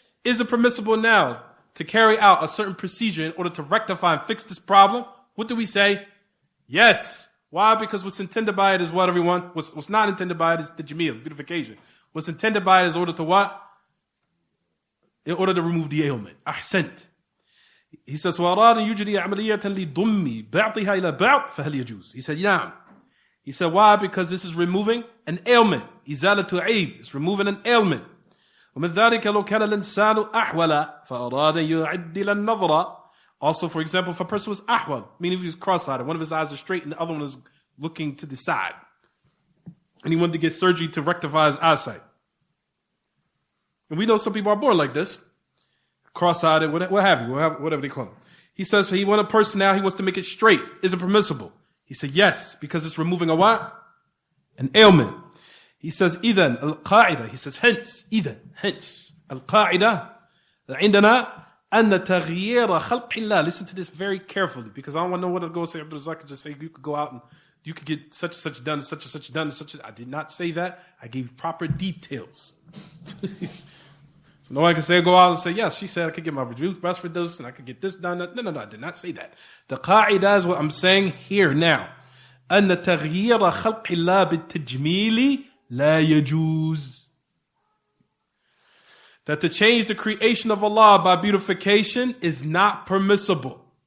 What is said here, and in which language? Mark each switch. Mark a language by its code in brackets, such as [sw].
[en] Is it permissible now to carry out a certain procedure in order to rectify and fix this problem? What do we say? Yes. Why? Because what's intended by it is what, everyone? What's not intended by it is the jameel, beautification. What's intended by it is in order to what? In order to remove the ailment. Ahsant. He says, [ar] وَأَرَادَ يُجْرِي عَمَلِيَّةً لِضُمِّ بَعْضِهَا إِلَى بَعْضٍ فَهَلْ يَجُوزُ. [en] He said, yeah. He said, why? Because this is removing an ailment. [ar] إِزَالَةُ عَيْبٍ. [en] It's removing an ailment. [ar] ومن ذلك لو كان الإنسان أحول فأراد يعدل النظر. [en] Also, for example, if a person was ahwal, meaning if he was cross-eyed, one of his eyes is straight and the other one is looking to the side, and he wanted to get surgery to rectify his eyesight. And we know some people are born like this, cross-eyed and what have you, whatever they call it. He says, so he wants a person now, he wants to make it straight. Is it permissible? He said, yes, because it's removing a what? An ailment. He says, [ar] إذن القاعدة. [en] He says, hence, [ar] القاعدة عندنا أن تغيير خلق الله. [en] Listen to this very carefully, because I don't want to know what to go say. Abdur Razzaq just say you could go out and you could get such and such done, such and such done, such. I did not say that. I gave proper details. So no one can say go out and say yes. She said I could get my breast reduced and I could get this done. No. I did not say that. The qaida is what I'm saying here now. [ar] أن تغيير خلق الله بالتجميل لا يجوز. [en] That to change the creation of Allah by beautification is not permissible.